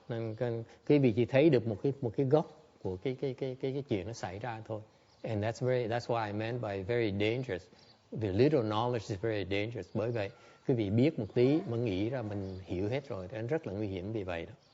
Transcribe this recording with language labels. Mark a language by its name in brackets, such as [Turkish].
[Vietnamese] Nên quý vị chỉ thấy được một cái góc của cái chuyện nó xảy ra thôi. [English] And that's what I meant by very dangerous. The little knowledge is very dangerous. [Vietnamese] Bởi vậy quý vị biết một tí mà nghĩ ra mình hiểu hết rồi, nó rất là nguy hiểm vì vậy đó.